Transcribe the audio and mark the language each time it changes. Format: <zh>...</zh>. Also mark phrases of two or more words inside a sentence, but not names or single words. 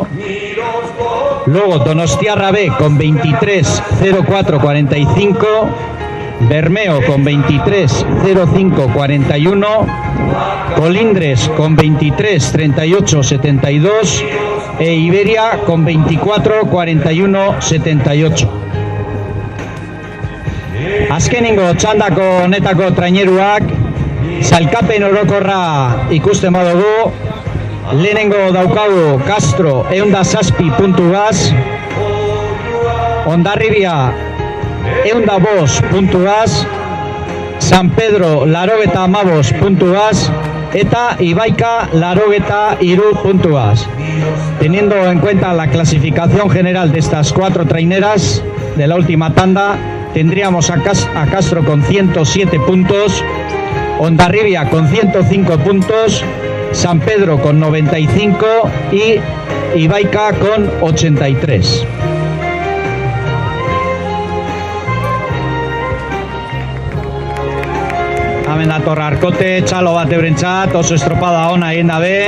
<es>Luego Donostiarra B con 23, 04, 45. Bermeo con 23, 05, 41. Colindres con 23, 38, 72. E Iberia con 24, 41, 78.</es> <eu>Azkenengo txandako honetako traineruak sailkapen orokorra ikusten badugu. Lehenengo daukagu Castro 107 puntugaz, Hondarribia 105 puntugaz, San Pedro 85 puntugaz eta Ibaika 83 puntugaz.</eu> <es>Teniendo en cuenta la clasificación general de estas cuatro traineras de la última tanda, tendríamos a Castro con 107 puntos, Hondarribia con 105 puntos, San Pedro con 95 y Ibaika con 83.</es> <eu>Hemen dator Arkote, txalo bat eurentzat, oso estropada ona egin dabe.</eu>